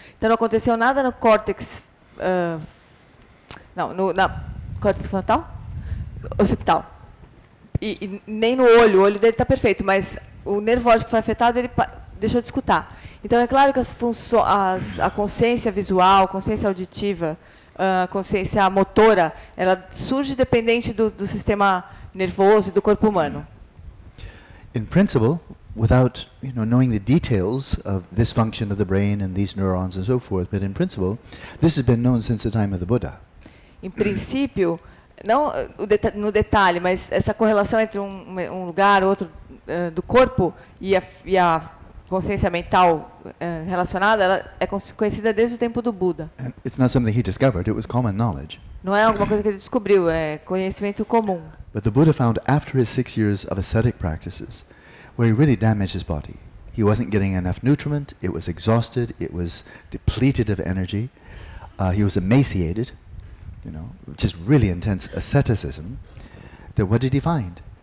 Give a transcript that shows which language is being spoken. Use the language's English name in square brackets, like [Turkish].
[Portuguese] Então não aconteceu nada no córtex, na córtex frontal, occipital, e nem no olho. O olho dele está perfeito, mas o nervo óptico foi afetado, ele deixou de escutar. Então é claro que a consciência visual, a consciência auditiva, a consciência motora, ela surge dependente do sistema nervoso e do corpo humano. [English] In principle, without knowing the details of this function of the brain and these neurons and so forth, but in principle, this has been known since the time of the Buddha. [Portuguese] Em princípio, não no detalhe, mas essa correlação entre um lugar, outro do corpo e a consciência mental relacionada, ela é conhecida desde o tempo do Buda. [English] And it's not something he discovered, it was common knowledge. [Portuguese] Não é alguma coisa que ele descobriu, é conhecimento comum. [English] But the Buddha found after his 6 years of ascetic practices, where he really damaged his body. He wasn't getting enough nutriment, it was exhausted, it was depleted of energy, he was emaciated, just really intense asceticism. That what did he find?